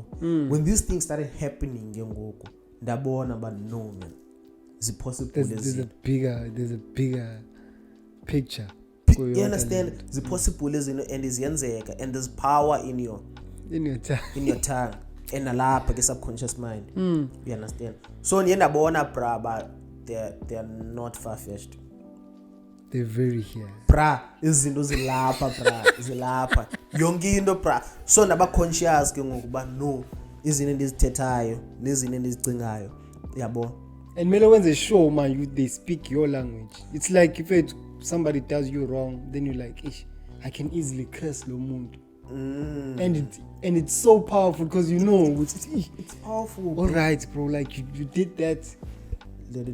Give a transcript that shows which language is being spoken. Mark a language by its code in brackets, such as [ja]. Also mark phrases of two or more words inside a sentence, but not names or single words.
[en] When these things started happening, ndabona, but no, man, is it possible? There's a bigger picture. You understand? Is it possible? And is yenzeka, and there's power in your tongue. And [xh] alapha ke [en] subconscious mind. You understand? So ndabona bra, but they're not far-fetched. They're very here. [xh] Bra, izinto zilapha yonke into bra. So ndaba conscious ke ngokuba no, izinto endizithethayo nezinto endizicingayo, yabo. [en] And [xh] mele wenze [en] show man, they speak your language. It's like if somebody does you wrong, then you're like, I can easily curse [xh] lo muntu. [en] And it's so powerful because you know it's powerful. All right, bro. Like you did that. Let